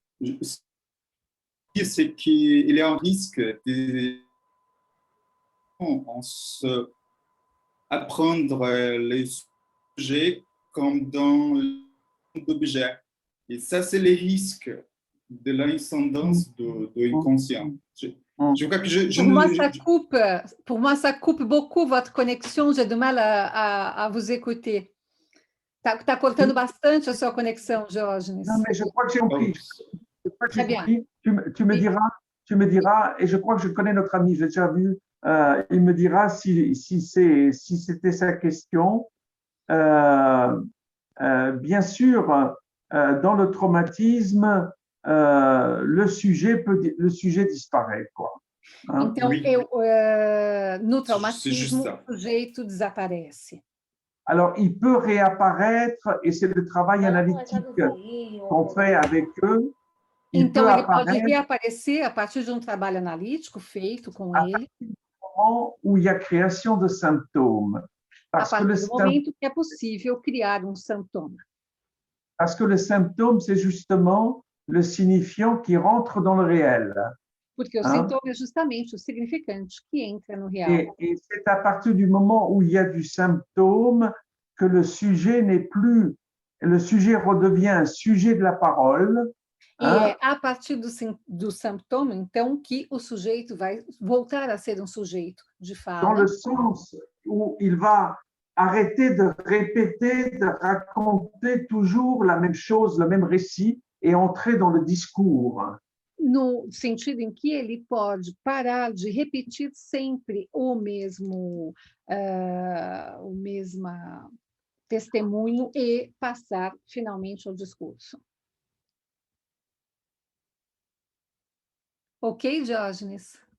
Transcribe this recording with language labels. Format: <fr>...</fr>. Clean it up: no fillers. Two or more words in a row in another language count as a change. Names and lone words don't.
<fr>C'est qu'il y a un risque de apprendre les sujets comme dans l'objet. Et ça, c'est le risque de l'incidence de l'inconscient. Je crois que Pour moi, ça coupe beaucoup votre conexão. J'ai du mal à vous écouter.</fr> <pt>Está cortando bastante a sua conexão, Diógenes.</pt> <fr>Non, mais je crois que j'ai compris. Je crois que Très j'ai bien. compris. Tu me diras, et je crois que je connais notre ami, j'ai déjà vu, il me dira si c'était sa question. Bien sûr, dans le traumatisme, le sujet disparaît, quoi. Hein?</fr> <pt>Então,</pt> <fr>Oui.</fr> <pt>no</pt> <fr>C'est juste</fr> <pt>traumatismo,</pt> <fr>ça.</fr> <pt>o sujeito desaparece.</pt> <fr>Alors, il peut réapparaître, et c'est le travail analytique qu'on fait avec eux. Il</fr> <pt>Então,</pt> <fr>peut</fr> <pt>ele pode</pt> <fr>apparaître</fr> <pt>reaparecer a partir de um trabalho analítico feito com ele,</pt> <fr>au moment où il y a création de symptômes.</fr> <pt>a</pt> <fr>Parce que</fr> <pt>partir do momento que é possível criar um sintoma.</pt> <fr>le symptôme, c'est justement le signifiant qui rentre dans le réel.</fr> <pt>Porque o</pt> <fr>Hein?</fr> <pt>sintoma é justamente o significante que entra no real.</pt> <fr>Et c'est à partir du moment où il y a du symptôme que le sujet redevient un sujet de la parole.</fr> <pt>E é a partir do sintoma, então, que o sujeito vai voltar a ser um sujeito de</pt> <fr>Dans</fr> <pt>fala,</pt> <fr>le sens où il va arrêter de répéter, de raconter toujours la même chose, le même récit, et entrer dans le discours.</fr> <pt>no sentido em que ele pode parar de repetir sempre o mesmo testemunho e passar finalmente ao discurso. Ok, Diógenes?</pt>